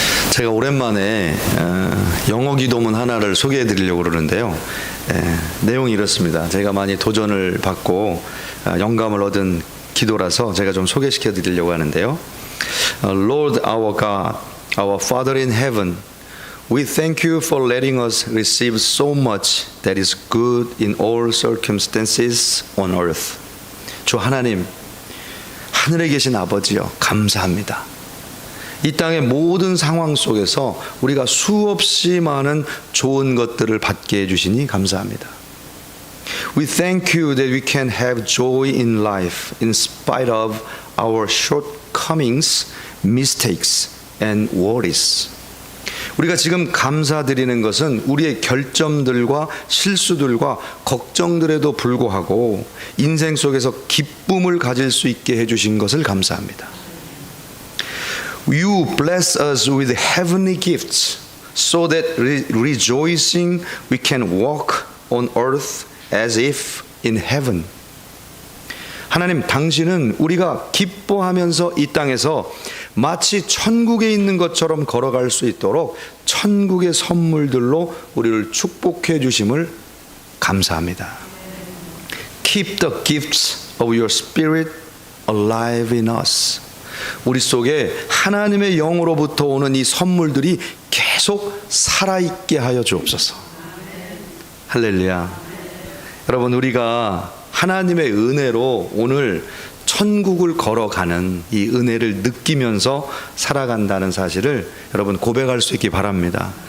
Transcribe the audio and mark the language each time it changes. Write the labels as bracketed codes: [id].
[ko] 제가 오랜만에 영어 기도문 하나를 소개해 드리려고 그러는데요. 내용이 이렇습니다. 제가 많이 도전을 받고 영감을 얻은 기도라서 제가 좀 소개시켜 드리려고 하는데요. [en] Lord our God, our Father in heaven, we thank you for letting us receive so much that is good in all circumstances on earth. [ko] 주 하나님, 하늘에 계신 아버지여, 감사합니다. 이 땅의 모든 상황 속에서 우리가 수없이 많은 좋은 것들을 받게 해주시니 감사합니다. [en] We thank you that we can have joy in life in spite of our shortcomings, mistakes, and worries. [ko] 우리가 지금 감사드리는 것은 우리의 결점들과 실수들과 걱정들에도 불구하고 인생 속에서 기쁨을 가질 수 있게 해주신 것을 감사합니다. [en] You bless us with heavenly gifts so that rejoicing we can walk on earth as if in heaven. [ko] 하나님, 당신은 우리가 기뻐하면서 이 땅에서 마치 천국에 있는 것처럼 걸어갈 수 있도록 천국의 선물들로 우리를 축복해 주심을 감사합니다. [en] Keep the gifts of your spirit alive in us. [ko] 우리 속에 하나님의 영으로부터 오는 이 선물들이 계속 살아있게 하여 주옵소서. 할렐루야. 여러분, 우리가 하나님의 은혜로 오늘 천국을 걸어가는 이 은혜를 느끼면서 살아간다는 사실을 여러분 고백할 수 있기 바랍니다.